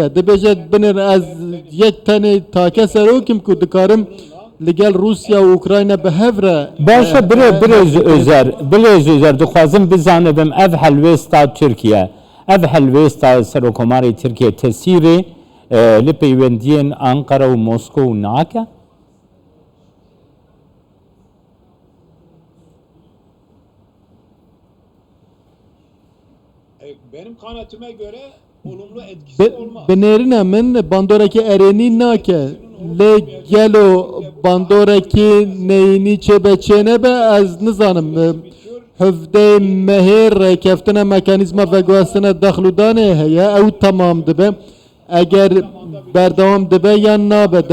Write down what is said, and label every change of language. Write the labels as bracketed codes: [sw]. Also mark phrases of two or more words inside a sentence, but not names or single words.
[ku] Dibêje binir ez yek tenê take serokim ku dikarim li gel Rusya û Ukrayna bi hev re Başa Birêz Özer dixwazim bizanibim ev helwêsta Tirkiye ev helwêsta Serokkomarê Tirkiye tesîrê li peywendiyên Ankara û Moskow nake? [tr] benim kanaatıma göre olumlu etkisi olmaz. [ku] Bi nêrîna min bandorekî erênî nake. Lê gelo bandorekî neyînî çêbeçêne be ez nizanim. Hevdê mehê rêkeftina mekanîzma veguhestina dexlûdanê heye ew temam dibe. Eger berdewam dibe yan nabe.